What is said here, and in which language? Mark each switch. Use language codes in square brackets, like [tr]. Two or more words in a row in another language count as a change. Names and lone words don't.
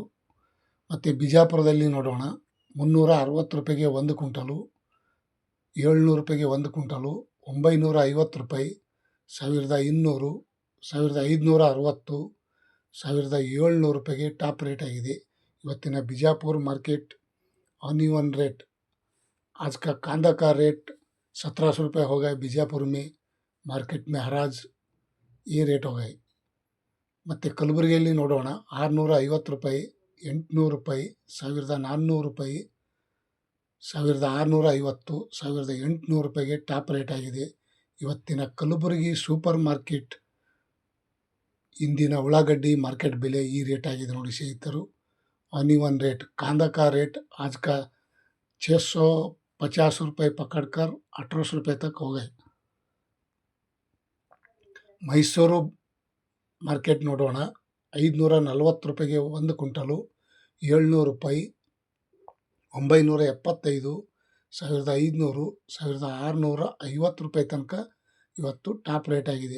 [kn] ಮತ್ತು ಬಿಜಾಪುರದಲ್ಲಿ ನೋಡೋಣ, 360 ರೂಪಾಯಿಗೆ 1 ಕ್ವಿಂಟಲು, 700 ರೂಪಾಯಿಗೆ 1 ಕ್ವಿಂಟಲು, 950 ರೂಪಾಯಿ, 1200, 1560, 1700 ರೂಪಾಯಿಗೆ [en] top rate [kn] ಆಗಿದೆ. [hi] ಇವತ್ತಿನ बिजापुर [en] market onion rate, [hi] आज का कांदा का रेट 1700 रुपये हो गए. बीजापुर में मार्केट में हराज ये ರೇಟ್ हो गए. [kn] ಮತ್ತು ಕಲಬುರಗಿಯಲ್ಲಿ ನೋಡೋಣ, 650 ರೂಪಾಯಿ, 800 ರೂಪಾಯಿ, 1400 ರೂಪಾಯಿ, 1650, 1800 ರೂಪಾಯಿಗೆ [en] top rate [kn] ಆಗಿದೆ. ಇವತ್ತಿನ ಕಲಬುರಗಿ [en] super market [kn] ಇಂದಿನ ಉಳ್ಳಾಗಡ್ಡಿ ಮಾರ್ಕೆಟ್ ಬೆಲೆ ಈ ರೇಟ್ ಆಗಿದೆ ನೋಡಿ ಸ್ನೇಹಿತರು. [en] onion rate, [hi] कांदा का रेट आज का 650 रुपये पकड़कर 1800 रुपये तक हो गए. [kn] ಮೈಸೂರು ಮಾರ್ಕೆಟ್ ನೋಡೋಣ, 540 ರೂಪಾಯಿಗೆ 1 ಕ್ವಿಂಟಲು, 700 ರೂಪಾಯಿ, 975, 1500, 1650 ರೂಪಾಯಿ ತನಕ ಇವತ್ತು [en] top rate [kn] ಆಗಿದೆ.